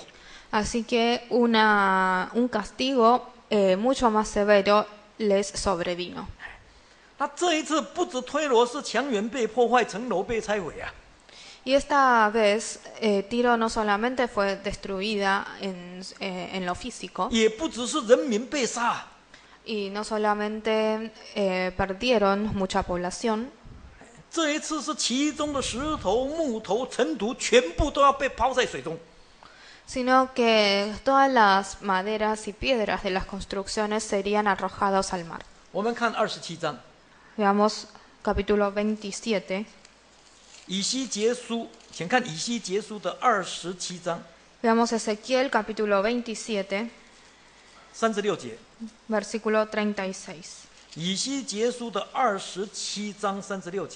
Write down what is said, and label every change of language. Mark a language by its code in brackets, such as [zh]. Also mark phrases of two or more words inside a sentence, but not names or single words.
[es] Así que un castigo mucho más severo les sobrevino. [zh] 那这一次不止推罗是墙垣被破坏，城楼被拆毁啊。 [es] Y esta vez Tiro no solamente fue destruida en lo físico, [zh] 也不只是人民被杀， [es] y no solamente perdieron mucha población, [zh] 这一次是其中的石头、木头、尘土全部都要被抛在水中。 [es] sino que todas las maderas y piedras de las construcciones serían arrojados al mar. [zh] 我们看27章， [es] Veamos capítulo 27. [zh] 以西结书，请看以西结书的27章 [es] Veamos Ezequiel capítulo 27, [zh] 36 节。 [es] versículo 36. [zh] 以西结书的27章36节。